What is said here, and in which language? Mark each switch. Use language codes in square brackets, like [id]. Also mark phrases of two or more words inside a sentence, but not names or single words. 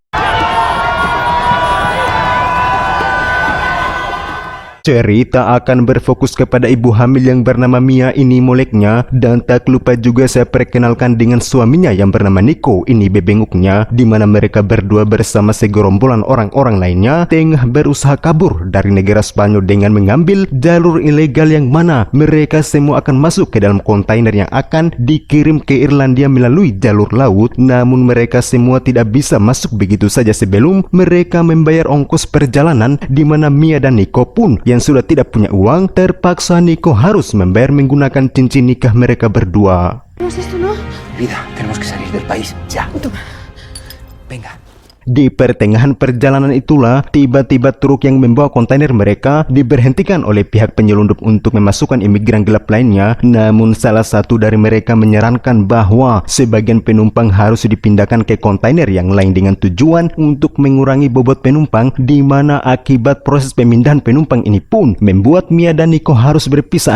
[id] Cerita akan berfokus kepada ibu hamil yang bernama Mia ini moleknya, dan tak lupa juga saya perkenalkan dengan suaminya yang bernama Nico ini bebenguknya, di mana mereka berdua bersama segerombolan orang-orang lainnya tengah berusaha kabur dari negara Spanyol dengan mengambil jalur ilegal yang mana mereka semua akan masuk ke dalam kontainer yang akan dikirim ke Irlandia melalui jalur laut. Namun mereka semua tidak bisa masuk begitu saja sebelum mereka membayar ongkos perjalanan, di mana Mia dan Nico pun yang sudah tidak punya uang, terpaksa Nico harus membayar menggunakan cincin nikah mereka berdua. [es] Esto no. Vida, tenemos que salir del país, ya. Toma. Venga. [id] Di pertengahan perjalanan itulah tiba-tiba truk yang membawa kontainer mereka diberhentikan oleh pihak penyelundup untuk memasukkan imigran gelap lainnya. Namun salah satu dari mereka menyarankan bahwa sebagian penumpang harus dipindahkan ke kontainer yang lain dengan tujuan untuk mengurangi bobot penumpang, di mana akibat proses pemindahan penumpang ini pun membuat Mia dan Nico harus berpisah.